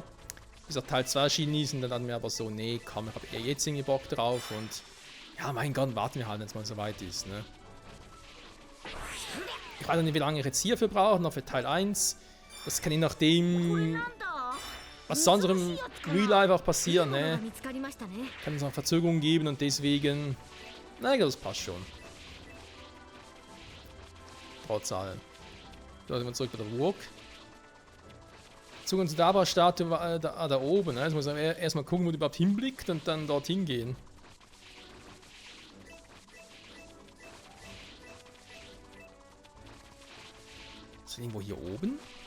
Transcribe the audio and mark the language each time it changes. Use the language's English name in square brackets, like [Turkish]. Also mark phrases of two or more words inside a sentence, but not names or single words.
[German] Bis auch Teil 2 erschienen ist und dann hatten wir aber so, nee, komm, ich habe eher jetzt irgendwie Bock drauf und ja, mein Gott, warten wir halt, wenn es mal so weit ist, ne? Ich weiß nicht, wie lange ich jetzt hierfür brauche, noch für Teil 1. Das kann je nachdem, was sonst im [English] Real Life [German] auch passieren, ne? [Japanese] 見つかりましたね。 [German] Kann es noch Verzögerungen geben und deswegen, naja, das passt schon. Trotz allem. So, sind wir zurück bei der Burg. Zugang zu der Abra-Statue war da oben, ne? Jetzt muss man erstmal gucken, wo die überhaupt hinblickt und dann dorthin gehen. Ist das irgendwo hier oben?